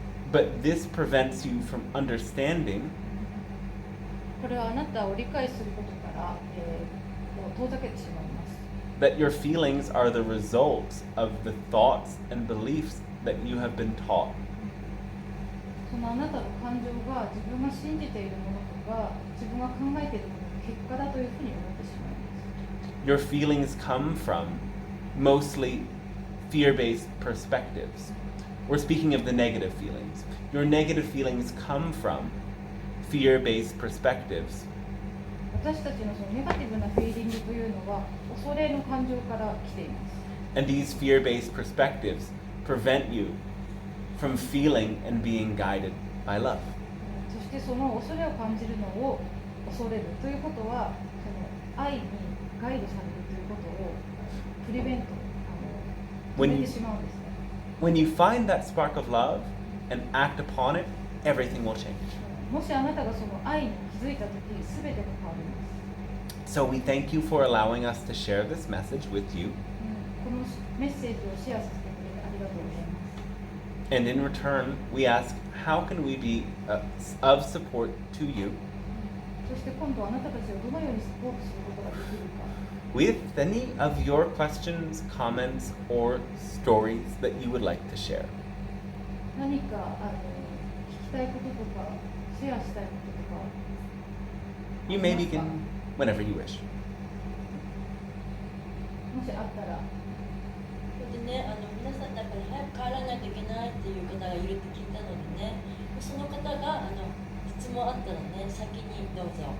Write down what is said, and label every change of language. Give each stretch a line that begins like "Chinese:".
English: But this prevents you from understanding
Japanese: これはあなたを理解することから、遠ざけてしまいます。
English: that your feelings are the results of the thoughts and beliefs that you have been taught.
Japanese: そのあなたの感情が自分が信じているものとか自分が考えているものの結果だというふうに思ってしまいます。
English: Your feelings come from mostly fear-based perspectives. We're speaking of the negative feelings. Your negative feelings come from fear-based perspectives.
Japanese: 私たちのそのネガティブなフィーリングというのは恐れの感情から来ています。
English: And these fear-based perspectives prevent you from feeling and being guided by love.
Japanese: そしてその恐れを感じるのを恐れるということはその愛にガイドされるということをプリベント止めてしまうんですね。
English: When you find that spark of love and act upon it, everything will change.
Japanese: もしあなたがその愛に気づいたとき全てが変わります。
English: So we thank you for allowing us to share this message with you.
Japanese: このメッセージをシェアさせてくれてありがとうございます。
English: And in return, we ask, how can we be of support to you
Japanese: そして今度あなたたちをどのようにサポートすることができるか。
English: with any of your questions, comments, or stories that you would like to share.
Japanese: 何か聞きたいこととかシェアしたいこととか
English: You may begin whenever you wish.
Japanese: もしあったら。それでね、皆さんだから早く帰らないといけないっていう方がいるって聞いたのでね、その方が質問あったらね、先にどうぞ。